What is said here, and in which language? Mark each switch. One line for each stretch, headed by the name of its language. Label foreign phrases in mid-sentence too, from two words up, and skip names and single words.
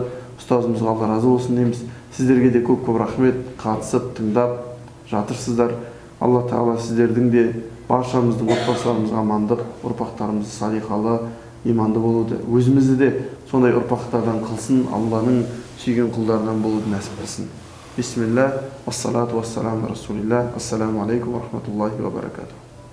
Kazakh: Ұстазымызға Алла разы болсын дейміз. Сіздерге де көп-көп рахмет, қатысып, тыңдап жатырсыздар. Алла Тағала сіздердің де баршамыздың отбасыларымызға амандық, ұрпақтарымыз салиқалы, иманды болуды, өзімізді де сондай ұрпақтардан қылсын, Алланың сүйген құлдарынан болуды нәсіп қылсын.
Arabic: بسم الله والصلاة والسلام رسول الله السلام عليكم ورحمة الله وبركاته.